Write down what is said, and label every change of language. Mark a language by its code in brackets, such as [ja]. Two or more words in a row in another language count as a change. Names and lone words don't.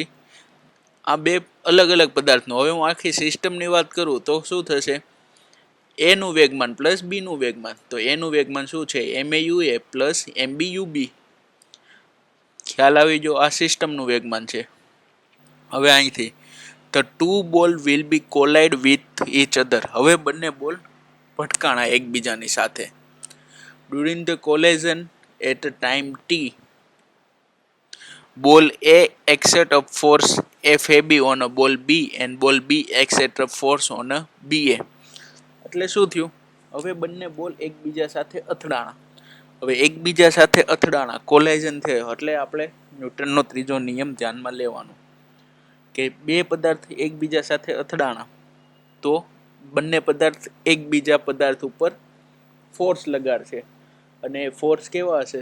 [gu] આ બે અલગ અલગ પદાર્થનું. હવે હું આખી સિસ્ટમની વાત કરું તો શું થશે? એ નું વેગમાન પ્લસ બી નું વેગમાન. તો એ નું વેગમાન શું છે? MAUA પ્લસ MBUB. ખ્યાલ આવી ગયો? આ સિસ્ટમનું વેગમાન છે. હવે અહીંથી [en] the two ball will be collide with each other. [gu] હવે બંને બોલ ભટકાણા એકબીજાની સાથે. [en] During the collision at a time t, ball A exert a force FAB on a ball B and ball B exert a force on a BA. [gu] એટલે શું થયું? હવે બંને બોલ એકબીજા સાથે અથડાણા. હવે એકબીજા સાથે અથડાણા, કોલાઇઝન થયો એટલે આપણે ન્યૂટનનો ત્રીજો નિયમ ધ્યાનમાં લેવાનો કે બે પદાર્થ એકબીજા સાથે અથડાણા તો બંને પદાર્થ એકબીજા પદાર્થ ઉપર ફોર્સ લગાડશે અને ફોર્સ કેવા હશે?